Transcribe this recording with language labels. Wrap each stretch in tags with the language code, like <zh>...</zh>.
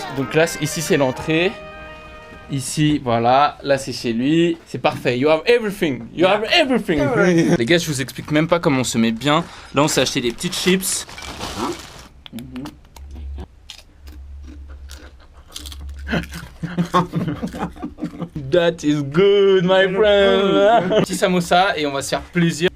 <fr>Donc là, ici c'est l'entrée. Ici, voilà, là c'est chez lui, c'est parfait.</fr> <en>You have everything, you have everything.</en> <fr>Les gars, je vous explique même pas comment on se met bien. Là, on s'est acheté des petites chips.</fr> <en>That is good, my friend.</en> <fr>Petit samosa et on va se faire plaisir.</fr>